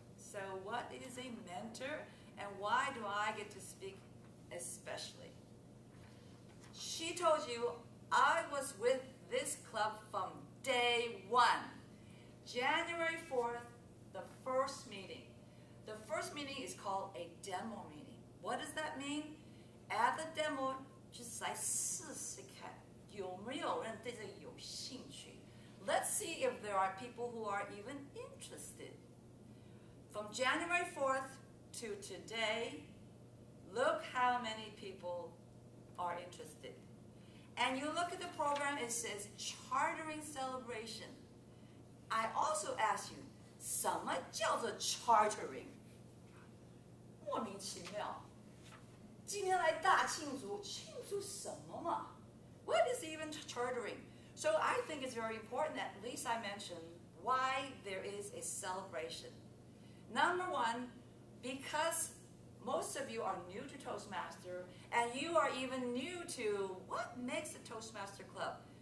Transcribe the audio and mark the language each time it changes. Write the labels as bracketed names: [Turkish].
[English] So what is a mentor, and why do I get to speak especially? She told you I was with this club from day 1, January 4th, the first meeting. The first meeting is called a demo meeting. What does that mean? At the demo, [Chinese] 就是来试试看有没有人对这个有兴趣。 [English] Let's see if there are people who are even interested. From January 4th to today, look how many people are interested. And you look at the program, it says Chartering Celebration. I also ask you, [Chinese] 什么叫做 [English] chartering？ [Chinese] 莫名其妙。今天来大庆祝，庆祝什么嘛？ [English] What is even chartering? So I think it's very important that at least I mention why there is a celebration. Number 1, because most of you are new to Toastmaster, and you are even new to what makes a Toastmaster club.